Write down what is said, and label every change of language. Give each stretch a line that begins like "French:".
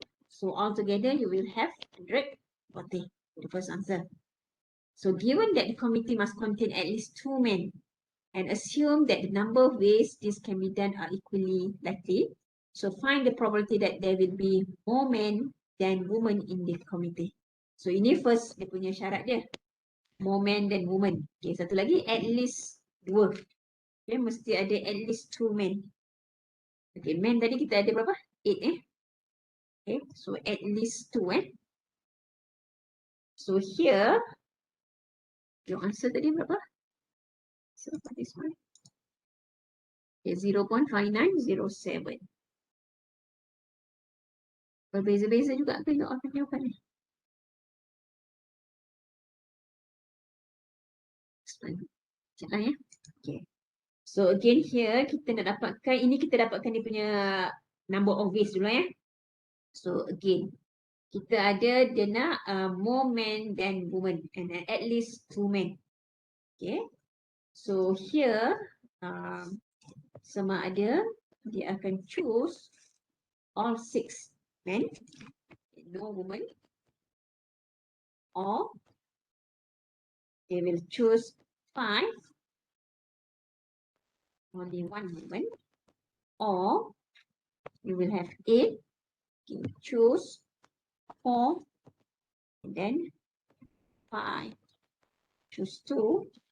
English: So altogether you will have 140. The first answer. So given that the committee must contain at least 2 men and assume that the number of ways this can be done are equally likely. So find the probability that there will be more men than women in the committee.
Malay: So ini first dia punya syarat dia.
English: More men than women. Okay,
Malay: satu lagi
English: at least 2.
Malay: Okay, mesti ada
English: at least 2 men.
Malay: Okay, men tadi kita ada berapa?
English: 8 Okay, so at least 2 So here, your answer
Malay: tadi berapa?
English: So for this one. Okay, 0.5907.
Malay: Berbeza-beza juga ke jawapan ni? Sekejap lah ya. Okay.
English: So again here,
Malay: kita nak dapatkan, ini kita dapatkan dia punya number of ways dulu ya.
English: So again,
Malay: kita ada dia nak
English: more men than women and at least 2 men. Okay. So here, sama ada dia akan choose all 6 men, no woman, or they will choose 5, only 1 woman, or you will have 8, you choose 4, and then 5, choose 2.